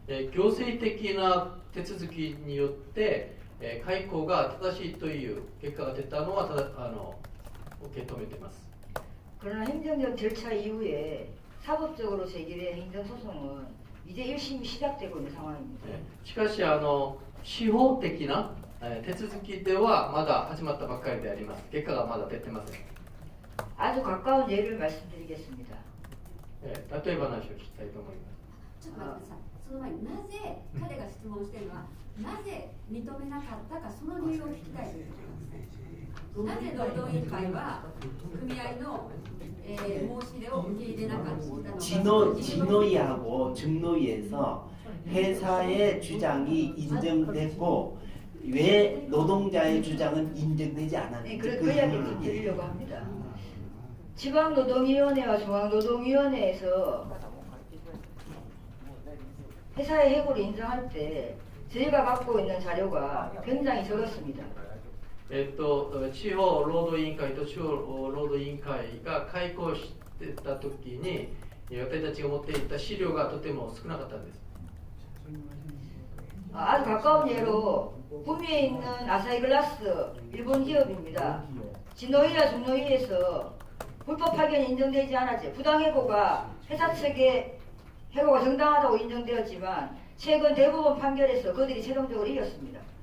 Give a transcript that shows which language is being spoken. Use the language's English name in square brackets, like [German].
[Japanese] 行政的な手続きによって解雇が正しいという結果が出たのは受け止めています。 [Korean] 그러나 행정적 절차 이후에 사법적으로 제기된 행정소송은 이제 1심이 시작되고 있는 상황입니다. [Japanese] しかし司法的な手続きではまだ始まったばっかりであります。結果がまだ出てません。 [Korean] 아주 가까운 예를 말씀드리겠습니다. [Japanese] 例え話をしたいと思います。ちょっと待ってください。その前になぜ彼が質問しているのはなぜ認めなかったかその理由を聞きたい。なぜ労働委員会は組合の申し出を受け入れなかったのか。 [Korean] 진노위하고 중노위에서 회사의 주장이 인정됐고 왜 노동자의 주장은 인정되지 않았는지 그 이야기를 드리려고 합니다. 지방노동위원회와 중앙노동위원회에서 회사의 해고를 인정할 때 저희가 갖고 있는 자료가 굉장히 적었습니다. [Japanese] 地方労働委員会と中央労働委員会が開校してた時に私たちが持っていた資料がとても少なかったんです。 [Korean] 아주 가까운 예로 구미에 있는 아사히글라스 일본 기업입니다. 진노위와 중노위에서 불법 파견이 인정되지 않았죠. 부당해고가 회사 측에 해고가 정당하다고 인정되었지만 최근 대법원 판결에서 그들이 최종적으로 이겼습니다.